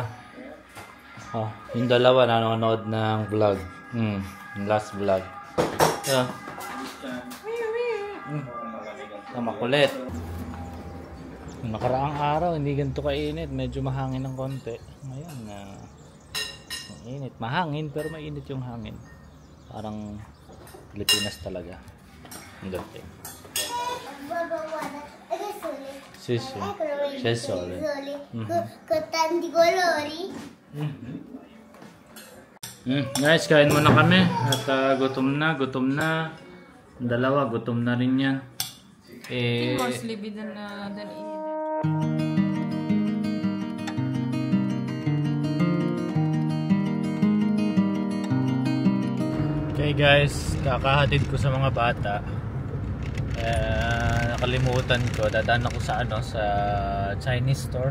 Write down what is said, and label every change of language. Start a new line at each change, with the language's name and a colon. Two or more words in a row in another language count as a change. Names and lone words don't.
Filipino: Oh, yung dalawa nanonood ng vlog.
English: Last vlog. Yeah. Makulit.
Filipino: Yung nakaraang araw, hindi ganito kainit. Medyo mahangin ng konti. Ngayon, mainit. Mahangin, pero mainit yung hangin. Parang Pilipinas talaga. Ang dating.
Italian: Sì, sì. C'è il sole. Con tanti colori.
Filipino: Guys, kain muna kami. At gutom na. Dalawa, gutom na rin yan.
English: More sleepy than eating. Okay guys,
Filipino: kakahatid ko sa mga bata. Nakalimutan ko, dadaan ako sa sa
English: Chinese store.